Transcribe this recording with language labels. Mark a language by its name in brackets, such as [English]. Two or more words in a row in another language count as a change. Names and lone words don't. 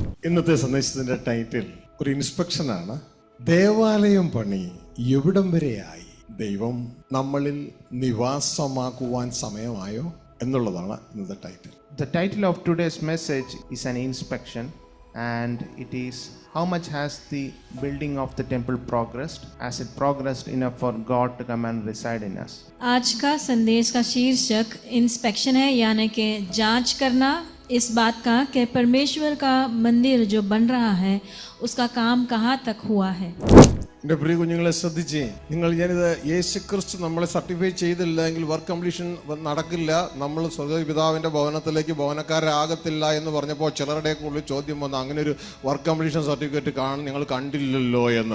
[Malayalam] ഇന്നത്തെ സന്ദേശത്തിന്റെ ടൈറ്റിൽ ഒരു ഇൻസ്പെക്ഷനാണ്. ദേവാലയം പണി എവിടം വരെയായി? ദൈവം നമ്മളിൽ നിവാസമാക്കുവാൻ സമയമായോ എന്നുള്ളതാണ് ഇന്നത്തെ ടൈറ്റിൽ. [English] The title of today's message is an inspection, and it is how much has the building of the temple progressed? Has it progressed enough for God to come and reside in us? [Hindi] आज का संदेश का शीर्षक इंस्पेक्शन है, यानी कि जांच करना इस बात का कि परमेश्वर का मंदिर जो बन रहा है उसका काम कहाँ तक हुआ है. [Malayalam] എൻ്റെ പ്രിയ കുഞ്ഞുങ്ങളെ ശ്രദ്ധിച്ചേ, ഞാനിത് യേശുക്രിസ്തു നമ്മളെ സർട്ടിഫൈ ചെയ്തില്ല എങ്കിൽ [English] work completion [Malayalam] നടക്കില്ല, നമ്മൾ സ്വർഗ്ഗപിതാവിൻ്റെ ഭവനത്തിലേക്ക് ഭവനക്കാരാകത്തില്ല എന്ന് പറഞ്ഞപ്പോൾ ചിലരുടെ ഉള്ളിൽ ചോദ്യം വന്നു, അങ്ങനെ ഒരു [English] work completion certificate [Malayalam] നിങ്ങൾ കണ്ടില്ലല്ലോ എന്ന്.